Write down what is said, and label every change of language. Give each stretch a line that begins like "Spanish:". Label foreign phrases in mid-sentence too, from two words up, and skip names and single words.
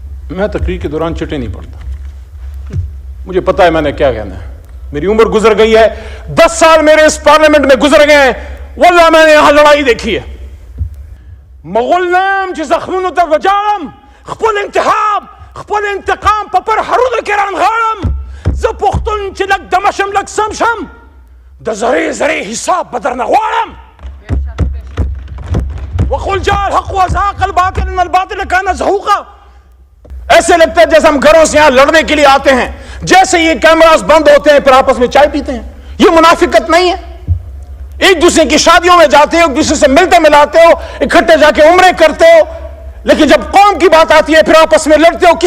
Urdu: میں تقریر کے دوران چٹے نہیں پڑتا، مجھے پتا ہے میں نے کیا کہنا ہے، میری عمر گزر گئی ہے، 10 سال میرے اس پارلیمنٹ میں گزر گئے ہیں، واللہ میں نے یہاں لڑائی دیکھی ہے.
Pashto: مغل چه زخمونو ته وجاړم، خپل انتخاب خپل انتقام په پر هرونو کې رانغاړم، زه پښتون چې لږ دمه شم لږ سم شم، د ذرې ذرې حساب به درنه غواړم.
Arabic: وقل جاء الحق وزهق الباطل ان الباطل كان زهوقا.
Urdu: ایسے لگتا ہے جیسے ہم گھروں سے یہاں لڑنے کے لیے آتے ہیں، جیسے یہ کیمراز بند ہوتے ہیں پھر آپس میں چائے پیتے ہیں. یہ منافقت نہیں ہے. ایک دوسرے کی شادیوں میں جاتے ہو، ایک دوسرے سے ملتے ملاتے ہو، اکٹھے جا کے عمرے کرتے ہو، لیکن جب قوم کی بات آتی ہے پھر آپس میں لڑتے ہو.